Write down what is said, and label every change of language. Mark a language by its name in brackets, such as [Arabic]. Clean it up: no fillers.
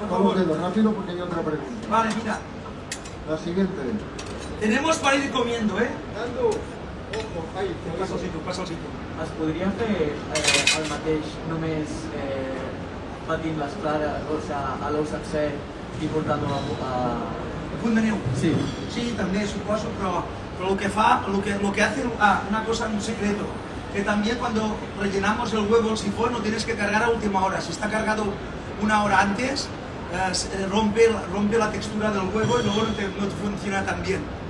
[Spanish] Con los dedos, rápido, porque hay otra pregunta. Vale, mira. La siguiente. Tenemos para ir comiendo, ¿eh? Nando, ojo, ahí. Passa el sitio. [Catalan] Es podria fer el mateix només batint les clares, o sigui, a l'ou sencer i portant-ho a... Punt de neu. Sí. [Spanish] Sí, también supongo, pero lo que hace una cosa, un secreto, que también cuando rellenamos el huevo, el sifón, lo tienes que cargar a última hora. Si está cargado una hora antes, rompe la textura del huevo y luego no te funciona tan bien.